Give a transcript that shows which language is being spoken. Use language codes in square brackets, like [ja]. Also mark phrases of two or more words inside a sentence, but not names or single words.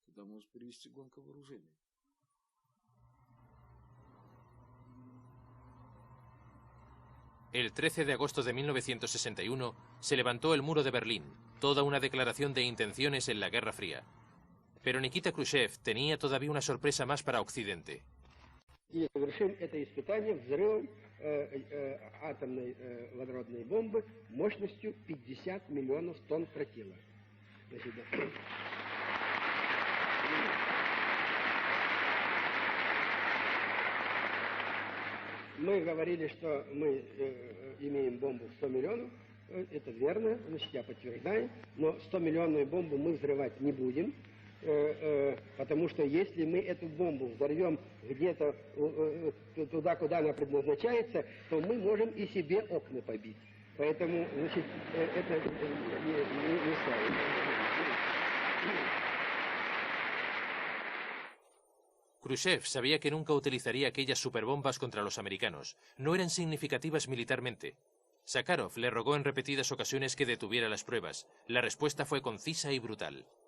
[es] El 13 de agosto de 1961 se levantó el muro de Berlín, toda una declaración de intenciones en la Guerra Fría. Pero Nikita Khrushchev tenía todavía una sorpresa más para Occidente. [ru] И совершим это испытание взрывом атомной водородной бомбы мощностью 50 миллионов тонн тротила. Мы говорили, что мы имеем бомбу в 100 миллионов. Это верно, значит, я подтверждаю. Но 100-миллионную бомбу мы взрывать не будем. Потому что если мы эту бомбу взорвем где-то туда, куда она предназначается, то мы можем и себе окна побить. Поэтому, значит, это не ставим. [es] Khrushchev sabía que nunca utilizaría aquellas superbombas contra los americanos. No eran significativas militarmente. Sakharov le rogó en repetidas ocasiones que detuviera las pruebas. La respuesta fue concisa y brutal.